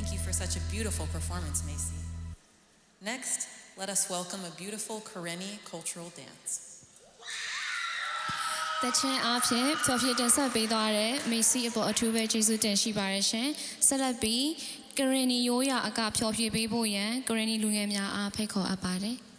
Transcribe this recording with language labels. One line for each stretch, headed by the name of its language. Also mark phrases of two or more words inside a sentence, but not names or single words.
English: for such a beautiful performance, Macy. Next, let us welcome a beautiful Karenni cultural dance.
Burmese: တချင်းအားဖြင့်ဖျော်ဖြေတင်ဆက်ပေးသွားတဲ့မေစီအပေါ်အထူးပဲကျေးဇူးတင်ရှိပါတယ်ရှင်ဆက်လက်ပြီးကရင်နီရိုးရာအကဖျော်ဖြေပေးဖို့ရန်ကရင်နီလူငယ်များအားဖိတ်ခေါ်အပ်ပါတယ်